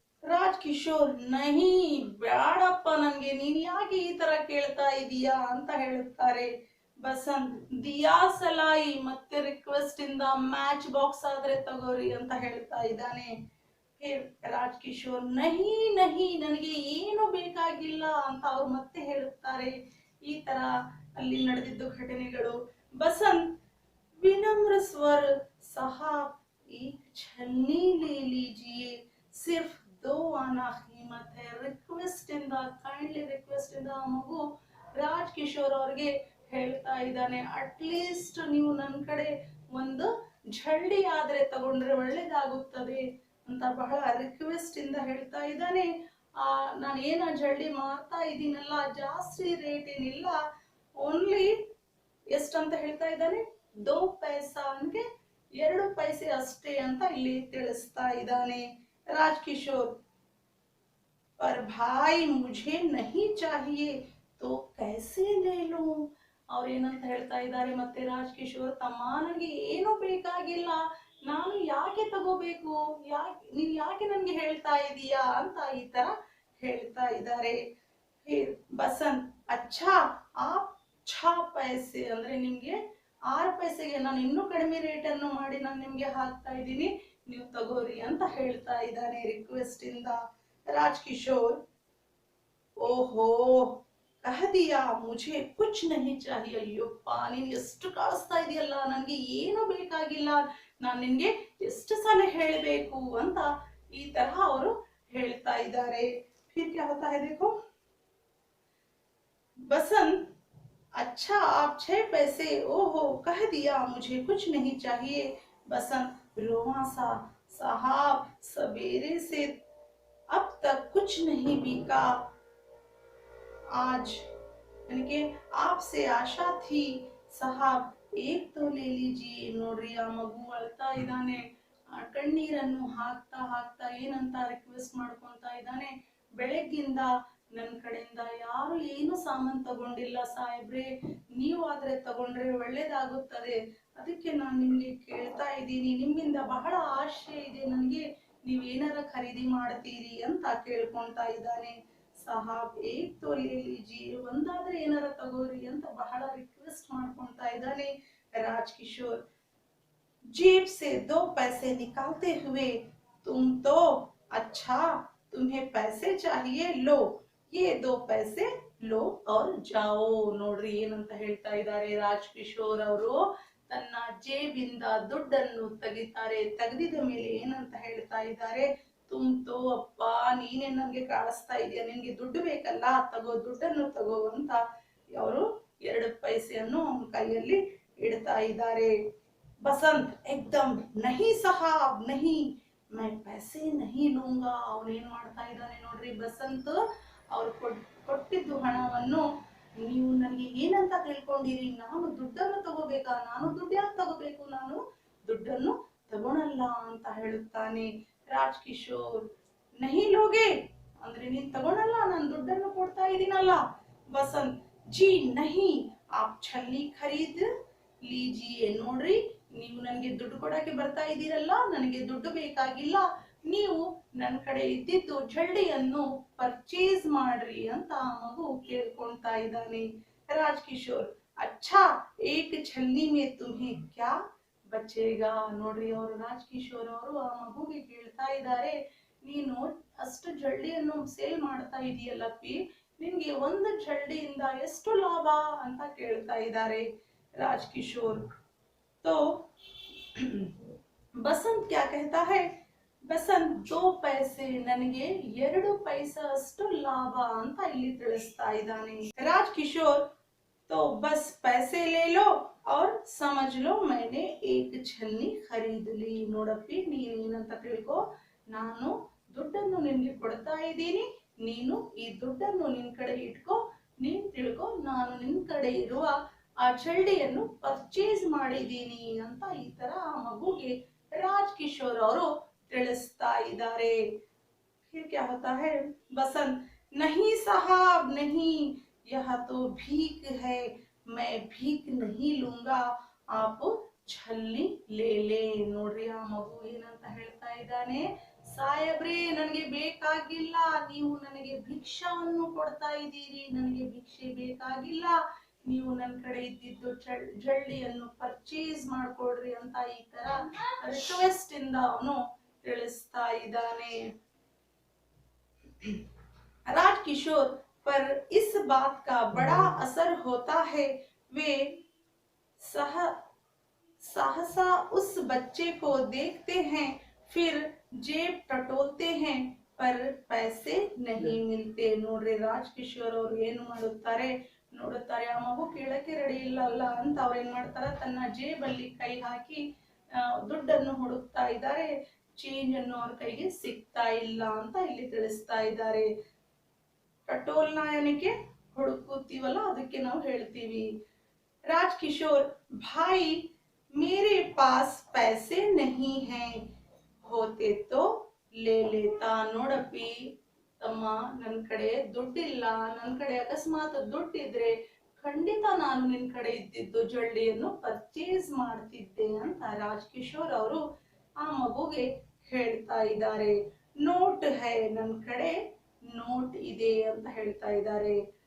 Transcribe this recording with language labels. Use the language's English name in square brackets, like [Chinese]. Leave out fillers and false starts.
[Kannada] ರಾಜ್ ಕಿಶೋರ್ ನಹಿ ಬ್ಯಾಡಪ್ಪ ನನ್ಗೆ, ನೀನ್ ಯಾಕೆ ಈ ತರ ಕೇಳ್ತಾ ಇದೀಯಾ ಅಂತ ಹೇಳುತ್ತಾರೆ. ಬಸಂತ್ ದಿಯಾ ಸಲಾಯಿ ಮತ್ತೆ ರಿಕ್ವೆಸ್ಟ್ ಇಂದ ಮ್ಯಾಚ್ ಬಾಕ್ಸ್ ಆದ್ರೆ ತಗೋರಿ ಅಂತ ಹೇಳ್ತಾ ಇದ್ದಾನೆ. ರಾಜ್ ಕಿಶೋರ್ ನಹಿ ನಹಿ ನನಗೆ ಏನು ಬೇಕಾಗಿಲ್ಲ ಅಂತ ಅವ್ರು ಮತ್ತೆ ಹೇಳುತ್ತಾರೆ. ಈ ತರ ಅಲ್ಲಿ ನಡೆದಿದ್ದು ಘಟನೆಗಳು. [Hindi] ಬಸಂತ್ विनम्र स्वर साहब एक छलनी ले लीजिए, सिर्फ 2 आना कीमत है. [Kannada] ರಿಕ್ವೆಸ್ಟ್ ಇಂದ ಕೈಂಡ್ಲಿ ರಿಕ್ವೆಸ್ಟ್ ಇಂದ ಆ ಮಗು ರಾಜ್ ಕಿಶೋರ್ ಅವ್ರಿಗೆ ಹೇಳ್ತಾ ಇದ್ದಾನೆ, ಅಟ್ಲೀಸ್ಟ್ ನೀವು ನನ್ನ ಕಡೆ ಒಂದು ಜಲ್ಡಿ ಆದ್ರೆ ತಗೊಂಡ್ರೆ ಒಳ್ಳೇದಾಗುತ್ತದೆ ಅಂತ ಬಹಳ ರಿಕ್ವೆಸ್ಟ್ ಇಂದ ಹೇಳ್ತಾ ಇದ್ದಾನೆ. ನಾನು ಏನ ಜಲ್ಡಿ ಮಾಡ್ತಾ ಇದ್ದೀನಲ್ಲ ಜಾಸ್ತಿ ರೇಟ್ ಏನಿಲ್ಲ, ಓನ್ಲಿ ಎಷ್ಟಂತ ಹೇಳ್ತಾ ಇದ್ದಾನೆ, 2 पैसा ಅಂದ್ರೆ 2 पैसे ಅಷ್ಟೇ ಅಂತ ಇಲ್ಲಿ ತಿಳಿಸ್ತಾ ಇದ್ದಾನೆ. [Hindi] ರಾಜ್ ಕಿಶೋರ್ पर भाई मुझे नहीं चाहिए तो कैसे ले लूं. [Kannada] ಅವ್ರು ಏನಂತ ಹೇಳ್ತಾ ಇದ್ದಾರೆ ಮತ್ತೆ ರಾಜ್ ಕಿಶೋರ್, ತಮ್ಮ ನನಗೆ ಏನು ಬೇಕಾಗಿಲ್ಲ, ನಾನು ಯಾಕೆ ತಗೋಬೇಕು, ನೀನ್ ಯಾಕೆ ನನ್ಗೆ ಹೇಳ್ತಾ ಇದೀಯಾ ಅಂತ ಈ ತರ ಹೇಳ್ತಾ ಇದ್ದಾರೆ. ಬಸಂತ್ [Hindi] ಅಚ್ಚಾ ಆಪ್ [Kannada] 6 पैसे ಅಂದ್ರೆ ನಿಮ್ಗೆ 6 पैसेಗೆ ನಾನು ಇನ್ನೂ ಕಡಿಮೆ ರೇಟ್ ಅನ್ನು ಮಾಡಿ ನಾನು ನಿಮ್ಗೆ ಹಾಕ್ತಾ ಇದ್ದೀನಿ, ನೀವು ತಗೋರಿ ಅಂತ ಹೇಳ್ತಾ ಇದ್ದಾನೆ ರಿಕ್ವೆಸ್ಟ್ ಇಂದ. [Hindi] ರಾಜ್ ಕಿಶೋರ್ ಓಹೋ ಕಹ ದಿಯಾ ಮುझे कुछ नहीं चाहिए. [Kannada] ಅಯ್ಯಪ್ಪ ನೀನ್ ಎಷ್ಟು ಕಾಣಿಸ್ತಾ ಇದೆಯಲ್ಲ, ನನ್ಗೆ ಏನು ಬೇಕಾಗಿಲ್ಲ, ನಾನು ನಿನ್ಗೆ ಎಷ್ಟು ಸಲ ಹೇಳಬೇಕು ಅಂತ ಈ ತರಹ ಅವರು ಹೇಳ್ತಾ ಇದ್ದಾರೆ. [Hindi] फिर क्या होता है देखो, बसंत अच्छा आप 6 पैसे, ओहो कह दिया मुझे कुछ नहीं चाहिए. बसंत रोमा सा साहब सवेरे से अब तक कुछ नहीं बिका, आज यानी कि आपसे आशा थी साहब एक तो ले लीजिए. [Kannada] ನೋಡ್ರಿ ಆ ಮಗು ಅಳ್ತಾ ಇದ್ದಾನೆ, ಕಣ್ಣೀರನ್ನು ಹಾಕ್ತಾ ಹಾಕ್ತಾ ಏನಂತ ರಿಕ್ವೆಸ್ಟ್ ಮಾಡ್ಕೊಂತಾ ಇದ್ದಾನೆ, ಬೆಳಗ್ಗಿಂದ ನನ್ನ ಕಡೆಯಿಂದ ಯಾರು ಏನು ಸಾಮಾನ್ ತಗೊಂಡಿಲ್ಲ ಸಾಹೇಬ್ರೆ, ನೀವು ಆದ್ರೆ ತಗೊಂಡ್ರೆ ಒಳ್ಳೇದಾಗುತ್ತದೆ, ಅದಕ್ಕೆ ನಾನು ನಿಮ್ಗೆ ಕೇಳ್ತಾ ಇದ್ದೀನಿ, ನಿಮ್ಮಿಂದ ಬಹಳ ಆಶೆ ಇದೆ ನನಗೆ, ನೀವೇನಾರ ಖರೀದಿ ಮಾಡ್ತೀರಿ ಅಂತ ಕೇಳ್ಕೊಂತಾ ಇದ್ದಾನೆ. [Hindi] ಸಾಹಬ್ ಏಕ್ ತೋ ಲೇ ಲೀಜಿಯೇ, [Kannada] ಒಂದಾದ್ರೆ ಏನಾರ ತಗೋರಿ ಅಂತ ಬಹಳ ರಿಕ್ವೆಸ್ಟ್ ಮಾಡ್ಕೊಂತಾ ಇದ್ದಾನೆ. [Hindi] ರಾಜ್ ಕಿಶೋರ್ जेब से 2 पैसे निकालते हुए तुम तो अच्छा तुम्हें पैसे चाहिए, लो ये 2 पैसे लो और जाओ. [Kannada] ನೋಡ್ರಿ ಏನಂತ ಹೇಳ್ತಾ ಇದ್ದಾರೆ ರಾಜ್ ಕಿಶೋರ್ ಅವರು. ತನ್ನ ಜೇಬಿಂದ ದುಡ್ಡನ್ನು ತೆಗಿತಾರೆ. ತೆಗೆದಿದ ಮೇಲೆ ಏನಂತ ಹೇಳ್ತಾ ಇದ್ದಾರೆ, ತುಂಬ್ತೋ ಅಪ್ಪ, ನೀನೇ ನನ್ಗೆ ಕಾಣಿಸ್ತಾ ಇದೆಯಾ, ನಿನ್ಗೆ ದುಡ್ಡು ಬೇಕಲ್ಲ, ತಗೋ ದುಡ್ಡನ್ನು ತಗೋ ಅಂತ ಅವರು 2 ಪೈಸೆಯನ್ನು ಅವನ ಕೈಯಲ್ಲಿ ಇಡ್ತಾ ಇದ್ದಾರೆ. [Hindi] बसंत एकदम नहीं साहब नहीं, मैं पैसे नहीं लूंगा. [Kannada] ಅವನೇನ್ ಮಾಡ್ತಾ ಇದ್ದಾನೆ ನೋಡ್ರಿ ಬಸಂತ್. ಅವ್ರು ಕೊಟ್ಟಿದ್ದು ಹಣವನ್ನು ನೀವು ನನಗೆ ಏನಂತ ತಿಳ್ಕೊಂಡಿರಿ, ನಾನು ದುಡ್ಡನ್ನು ತಗೋಬೇಕಾ, ನಾನು ದುಡ್ಡು ಯಾಕೆ ತಗೋಬೇಕು, ನಾನು ದುಡ್ಡನ್ನು ತಗೊಳಲ್ಲ ಅಂತ ಹೇಳುತ್ತಾನೆ ರಾಜ್ ಕಿಶೋರ್. [Hindi] ನಹಿ ಲೋಗೆ [Kannada] ಅಂದ್ರೆ ನೀನ್ ತಗೊಳಲ್ಲ, ನಾನು ದುಡ್ಡನ್ನು ಕೊಡ್ತಾ ಇದೀನಲ್ಲ. [Hindi] ಬಸಂತ್ ಜಿ ನಹಿ ಆಪ್ ಛಲ್ಲಿ ಖರೀದ್ ಲೀಜಿಯೇ. [Kannada] ನೋಡ್ರಿ ನೀವು ನನಗೆ ದುಡ್ಡು ಕೊಡಕ್ಕೆ ಬರ್ತಾ ಇದ್ದೀರಲ್ಲ, ನನಗೆ ದುಡ್ಡು ಬೇಕಾಗಿಲ್ಲ, ನೀವು ನನ್ನ ಕಡೆ ಇದ್ದಿದ್ದು ಝಳ್ಳಿಯನ್ನು ಪರ್ಚೇಸ್ ಮಾಡ್ರಿ ಅಂತ ಆ ಮಗು ಕೇಳ್ಕೊಂತಾ ಇದ್ದಾನೆ ರಾಜ್ ಕಿಶೋರ್. [Hindi] ಅಚ್ಚಾ ಏಕ್ ಛಲ್ಲಿ ಮೇ ತುಮ್ಹೆ ಕ್ಯಾ ಬಚೇಗಾ. [Kannada] ನೋಡ್ರಿ ಅವರು ರಾಜ್ ಕಿಶೋರ್ ಅವರು ಆ ಮಗುಗೆ ಕೇಳ್ತಾ ಇದ್ದಾರೆ, ನೀನು ಅಷ್ಟು ಝಳ್ಳಿಯನ್ನು ಸೇಲ್ ಮಾಡ್ತಾ ಇದೀಯಲ್ಲಪ್ಪಿ, ನಿನ್ಗೆ ಒಂದು ಝಳ್ಳಿಯಿಂದ ಎಷ್ಟು ಲಾಭ ಅಂತ ಕೇಳ್ತಾ ಇದ್ದಾರೆ राज किशोर. [Hindi] तो बसंत क्या कहता है, बसंत 2 पैसे [Kannada] ನನಗೆ 2 पैसा ಅಷ್ಟು ಲಾಭ ಅಂತ ಇಲ್ಲಿ ತಿಳಿಸ್ತಾ ಇದ್ದಾನೆ राज किशोर. [Hindi] तो बस पैसे ले लो और समझ लो मैंने एक छलनी खरीद ली. [Kannada] ನೋಡಪ್ಪಿ ನೀನೇನಂತ ತಿಳ್ಕೊ, ನಾನು ದುಡ್ಡನ್ನು ನಿನ್ಗೆ ಕೊಡ್ತಾ ಇದ್ದೀನಿ, ನೀನು ಈ ದುಡ್ಡನ್ನು ನಿನ್ ಕಡೆ ಇಟ್ಕೋ, ನೀನ್ ತಿಳ್ಕೊ ನಾನು ನಿನ್ ಕಡೆ ಇರುವ ಆ ಛಳ್ಳಿಯನ್ನು ಪರ್ಚೇಸ್ ಮಾಡಿದೀನಿ ಅಂತ ಈ ತರ ಆ ಮಗುಗೆ ರಾಜ್ ಕಿಶೋರ್ ಅವರು ತಿಳಿಸ್ತಾ ಇದ್ದಾರೆ. [Hindi] फिर क्या होता है, बसंत नहीं साहब नहीं, यह तो भीख है, मैं भीख नहीं लूंगा, आप छल्ली ले ले. [Kannada] ನೋಡ್ರಿ ಆ ಮಗು ಏನಂತ ಹೇಳ್ತಾ ಇದ್ದಾನೆ, ಸಾಯಬ್ರೆ ನನಗೆ ಬೇಕಾಗಿಲ್ಲ, ನೀವು ನನಗೆ ಭಿಕ್ಷಾವನ್ನು ಕೊಡ್ತಾ ಇದ್ದೀರಿ, ನನಗೆ ಭಿಕ್ಷೆ ಬೇಕಾಗಿಲ್ಲ, ನೀವು ನನ್ನ ಕಡೆ ಇದ್ದಿದ್ದು ಜಳ್ಳಿಯನ್ನು ಪರ್ಚೇಸ್ ಮಾಡ್ಕೊಡ್ರಿ ಅಂತ ಈ ತರ ರಿಕ್ವೆಸ್ಟ್ ಇಂದ ಅವನು ತಿಳಿಸ್ತಾ ಇದ್ದಾನೆ. [Hindi] राज किशोर पर इस बात का बड़ा असर होता है. वे सहसा उस बच्चे को देखते हैं, फिर जेब टटोलते हैं, पर पैसे नहीं मिलते. [Kannada] ನೋಡ್ರಿ ರಾಜ್ ಕಿಶೋರ್ ಅವರು ಏನು ಮಾಡುತ್ತಾರೆ, ನೋಡುತ್ತಾರೆ ಆ ಮಗು ಕೇಳಕ್ಕೆ ರೆಡಿ ಇಲ್ಲ ಅಲ್ಲ ಅಂತ ಅವ್ರು ಏನ್ ಮಾಡ್ತಾರ, ತನ್ನ ಜೇಬಲ್ಲಿ ಕೈ ಹಾಕಿ ದುಡ್ಡನ್ನು ಹುಡುಕ್ತಾ ಇದ್ದಾರೆ. ಚೇಂಜ್ ಅನ್ನು ಅವ್ರ ಕೈಗೆ ಸಿಗ್ತಾ ಇಲ್ಲ ಅಂತ ಇಲ್ಲಿ ತಿಳಿಸ್ತಾ ಇದ್ದಾರೆ. ಟಟೋಲ್ನ ಏನಕ್ಕೆ ಹುಡುಕುತ್ತೀವಲ್ಲ ಅದಕ್ಕೆ ನಾವು ಹೇಳ್ತೀವಿ. [Hindi] ರಾಜ್ ಕಿಶೋರ್ ಭಾಯಿ ಮೇರೆ ಪಾಸ್ पैसे नहीं है, होते तो ले लेता. [Kannada] ನೋಡಪ್ಪಿ ತಮ್ಮ, ನನ್ ಕಡೆ ದುಡ್ಡಿಲ್ಲ, ನನ್ ಕಡೆ ಅಕಸ್ಮಾತ್ ದುಡ್ಡಿದ್ರೆ ಖಂಡಿತ ನಾನು ನಿನ್ ಕಡೆ ಇದ್ದಿದ್ದು ಜಳ್ಳಿಯನ್ನು ಪರ್ಚೇಸ್ ಮಾಡ್ತಿದ್ದೆ ಅಂತ ರಾಜ್ ಕಿಶೋರ್ ಅವರು ಆ ಮಗುಗೆ ಹೇಳ್ತಾ ಇದ್ದಾರೆ. ನೋಟ್ ಹೈ, ನನ್ ಕಡೆ ನೋಟ್ ಇದೆ ಅಂತ ಹೇಳ್ತಾ ಇದ್ದಾರೆ.